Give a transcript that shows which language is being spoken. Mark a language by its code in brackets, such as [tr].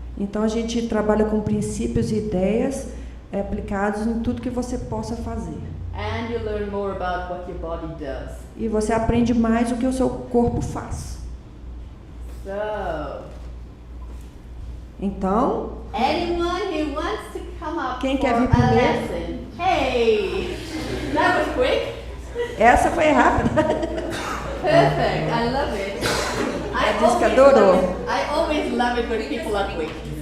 [pt] Então a gente trabalha com princípios e ideias aplicados em tudo que você possa fazer. [en] And you learn more about what your body does. [pt] E você aprende mais o que o seu corpo faz. [en] So, [pt] Então, [en] anyone who wants to come up [pt] Quem [en] for [pt] quer vir [en] a [pt] primeiro? [en] lesson? Hey, that was quick. [pt] essa foi rápida. [en] Perfect. I love it. [pt] disse que adorou. [en] I always love it when people are quick.